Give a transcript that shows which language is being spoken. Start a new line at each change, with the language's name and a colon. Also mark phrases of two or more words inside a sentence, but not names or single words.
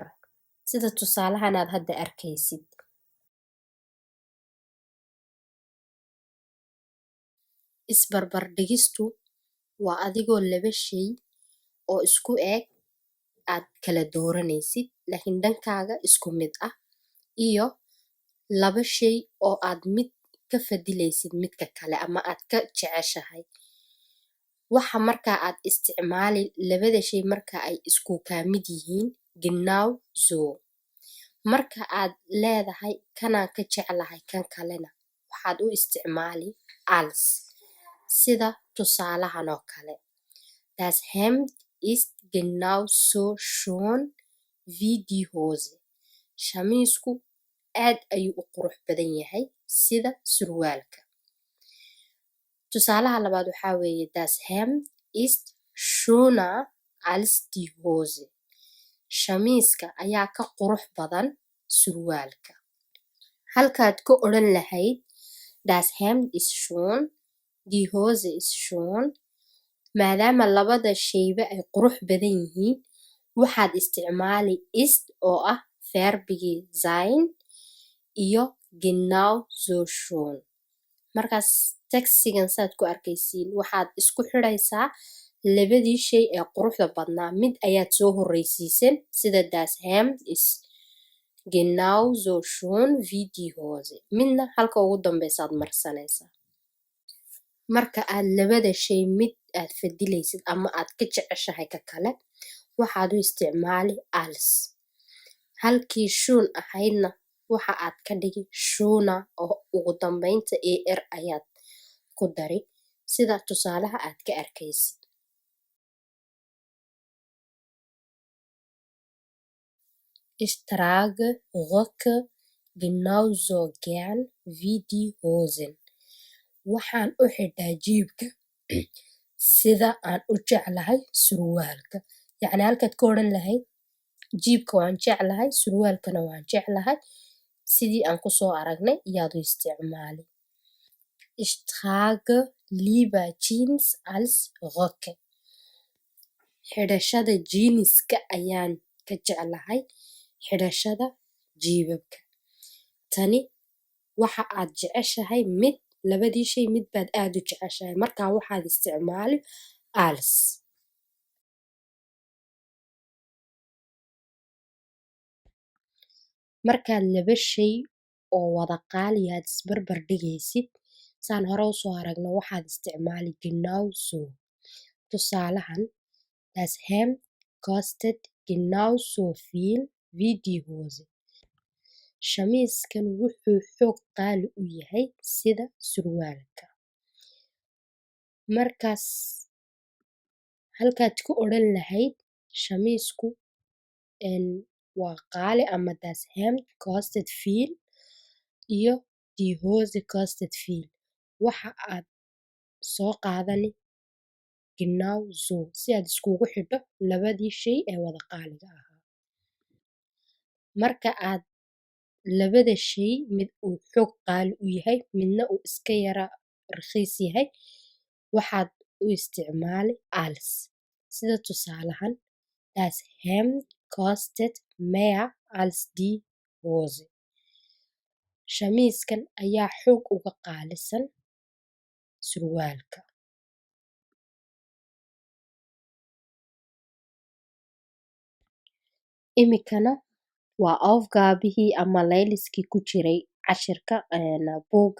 Somali: Sida tusaalahan aad hadda arkaysid. Isbarbardhigistu waa adigoo laba shay oo isku eg aad kala dooranaysid laakiin dhankaaga isku mid ah iyo laba shay oo aad mid ka fadilaysid midka kale ama aad ka jeceshahay. Waxa markaa aad isticmaali labada shay marka ay isku kaa mid yihiin
German: genau so.
Somali: Marka aad leedahay kanaan ka jeclahay kan kalena waxaad u isticmaali als. Sida tusaalahan oo kale.
German: Das Hemd ist genau so schön wie die Hose.
Somali: Shamiisku aad ayuu u qurux badan yahay sida surwaalka. Tusaalaha labaad waxaa weeye
German: das Hemd ist schöner als die Hose.
Somali: Shamiiska ayaa ka qurux badan surwaalka. Halkaad ka odhan lahayd
German: das Hemd ist schön, die Hose ist schön.
Somali: Maadaama labada shayba ay qurux badan yihiin waxaad isticmaali ist oo ah verbigii sein iyo
German: genau so schön.
Somali: Markaas tagsigan saad ku arkaysiin waxaad isku xidhaysaa labadii shay ee quruxda badnaa mid ayaad soo horreysiisan sida
German: das Hemd ist genau so schön wie die Hose.
Somali: Midna halka ugu dambeysaad marsanaysaa. Marka aad labada shay mid aad fadilaysid ama aad ka jeceshahay ka kale waxaad u isticmaali als. Halkii schön ahaydna waxa aad ka dhigi schöner oo ugu dambeynta er ayaad ku dari sida tusaalaha aad ka arkaysid.
German: Ich trage Röcke genauso gern wie die Hosen.
Somali: Waxaan u xidhaa jiibka sida aan u jeclahay surwaalka. Yacni halkaad ka odhan lahayd jiibka waan jeclahay surwaalkana waan jeclahay sidii aan ku soo aragnay yaad u isticmaali.
German: Ich trage lieber Jeans als Röcke.
Somali: Xidhashada jeaniska ayaan ka jeclahay xidhashada jiibabka. Tani waxa aad jeceshahay mid labadii shay mid baad aad u jeceshahay markaa waxaad isticmaali als. Markaad laba shay oo wada qaali aad isbarbar dhigaysid saan hore u soo aragno waxaad isticmaali
German: genau so. Tusaalahan das Hemd kostet genauso viel wie die Hose.
Somali: Shamiiskan wuxuu xoog qaali u yahay sida surwaalka. Markaas halkaad ku odhan lahayd shamiisku waa qaali ama
German: das Hemd kostet viel
Somali: iyo
German: die Hose kostet viel.
Somali: Waxa aad soo qaadani genauso si aad iskugu xidho labadii shay ee wada qaaliga ahaa. Marka aad labada shay mid uu xoog qaali u yahay midna uu iska yara rakhiis yahay waxaad u isticmaali als. Sida tusaalahan
German: das Hemd kostet mehr als die Hose.
Somali: Shamiiskan ayaa xoog uga qaalisan surwaalka. Imikana waa aufgaabihii ama layliskii ku jiray cashirka buugga.